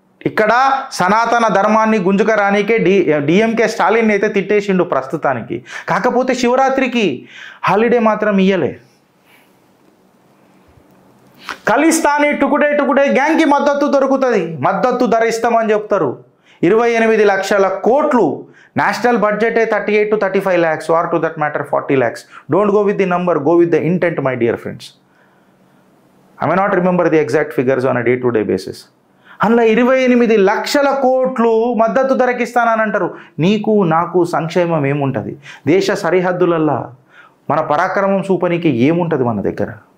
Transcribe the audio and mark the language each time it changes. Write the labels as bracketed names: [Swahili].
[Telugu] ఇక్కడ సనాతన ధర్మాన్ని గుంజుకరానికే డిఎంకే స్టాలిన్ అయితే తిట్టేసిండు ప్రస్తుతానికి. కాకపోతే శివరాత్రికి హాలిడే మాత్రం ఇయ్యలే. ఖలిస్తానీ టుకుడే గ్యాంగ్కి మద్దతు దొరుకుతుంది, మద్దతు ధర ఇస్తామని చెప్తారు. 28 లక్షల కోట్లు. [English] National budget 38 to 35 lakhs, or to that matter 40 lakhs. Don't go with the number, go with the intent, my dear friends. I may not remember the exact figures on a day-to-day basis. [Telugu] అందులో 28 లక్షల కోట్లు మద్దతు ధరకిస్తానని అంటారు. నీకు నాకు సంక్షేమం ఏముంటుంది? దేశ సరిహద్దులల్లో మన పరాక్రమం చూపనికి ఏముంటుంది మన దగ్గర?